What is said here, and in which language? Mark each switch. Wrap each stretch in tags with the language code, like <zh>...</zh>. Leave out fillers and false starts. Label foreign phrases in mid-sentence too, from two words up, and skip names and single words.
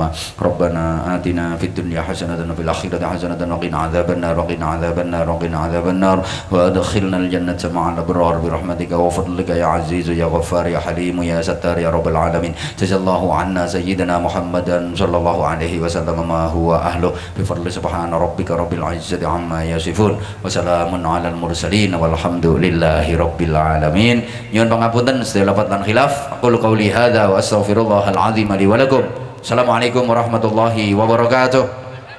<ar>ربنا آتنا في الدنيا حسنة وفي الآخرة حسنة وقنا عذاب النار وقنا عذاب النار وقنا عذاب النار وأدخلنا الجنة مع الأبرار برحمتك وفضلك يا عزيز يا غفار يا حليم يا ستار يا رب العالمين. جزا الله عنا سيدنا محمدا صلى الله عليه وسلم ما هو أهله بفضل سبحان ربك رب العزة عما يصفون وسلام على المرسلين والحمد لله رب العالمين.</ar> <jv>Nyuwun pangapunten sedaya lafaz lan khilaf.</jv> <ar>أقول قولي هذا وأستغفر الله العظيم لي ولكم. السلام عليكم ورحمة الله وبركاته.</ar>